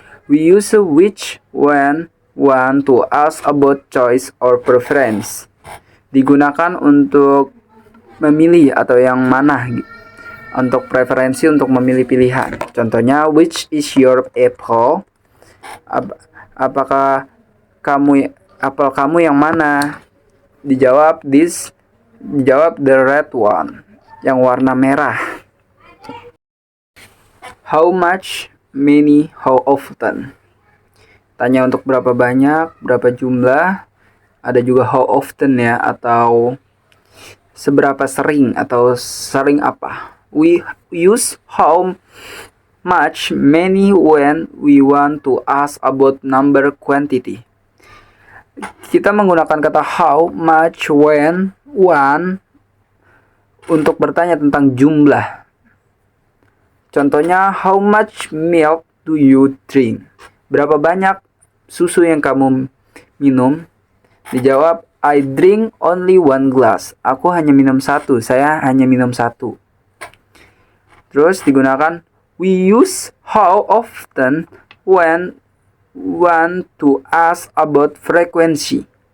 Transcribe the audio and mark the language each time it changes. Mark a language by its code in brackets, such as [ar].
[en] We use a which when want to ask about choice or preference. [id] Digunakan untuk memilih atau yang mana, untuk preferensi, untuk memilih pilihan. Contohnya, [en] which is your apple? [id] Apakah apel kamu yang mana? Dijawab [en] the red one, [id] yang warna merah. [en] How much, many, how often. [id] Tanya untuk berapa banyak, berapa jumlah. Ada juga [en] how often [id] ya, atau seberapa sering, atau sering apa. [en] We use how much, many when we want to ask about number, quantity. [id] Kita menggunakan kata [en] how, much, when, want [id] untuk bertanya tentang jumlah. Contohnya, [en] how much milk do you drink? [id] Berapa banyak susu yang kamu minum? Dijawab, [en] I drink only one glass. [id] Aku hanya minum satu. Saya hanya minum satu. Terus digunakan, [en] we use how often when want to ask about frequency.